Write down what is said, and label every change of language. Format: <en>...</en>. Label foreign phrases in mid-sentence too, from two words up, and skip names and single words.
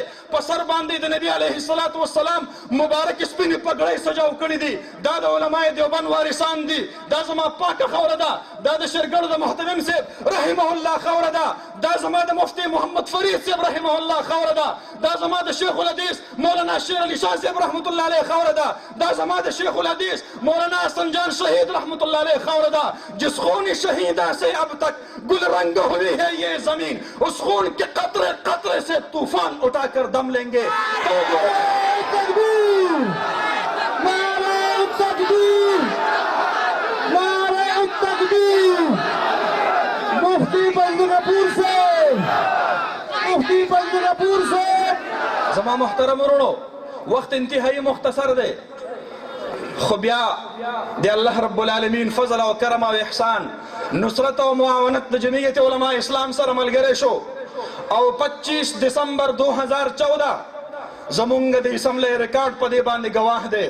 <ps>په سر باندې د نبي</ps> <ar>علیه الصلاة والسلام</ar> <ps>مبارک سپینې پګړۍ سجاو کړي دي. دا د علماء دیوبند وارثان دي. دا زما پاکه خاوره ده، دا د شیرګړو د محتمم صاحب</ps> <ar>رحمه الله</ar> <ps>خاوره ده، دا زما د مفتی محمد فرید صاحب</ps> <ar>رحمه الله</ar> <ps>خاوره ده، دا زما د شیخ الحدیث مولانا شیر علی شاه صاحب</ps> <ar>رحمت الله علیه</ar> <ps>خاوره ده، دا زما د شیخ الحدیث مولانا حسن جان شہید</ps> <ar>رحمت اللہ علیہ</ar> <ps>خاوره ده.</ps> <ur>جس خون شہیدہ سے اب تک گل رنگ ہوئی ہے یہ زمین، اس خون کے قطرے قطرے سے طوفان اٹھا کر دم لیں گے. تکبیر، نعرہ تکبیر، نعرہ تکبیر. مفتی فضل غفور سے، مفتی فضل غفور سے.</ur> <ps>زما محترم ورونو، وقت انتہائی مختصر دے، خو بیا د الله رب العالمین فضل او کرم او احسان نصرت او معاونت د جمعیت علماء اسلام سره ملګری شو. او 25 دسمبر 2014 زمونږ د اسمبلی ریکارډ په دې باندې ګواه دی.</ps>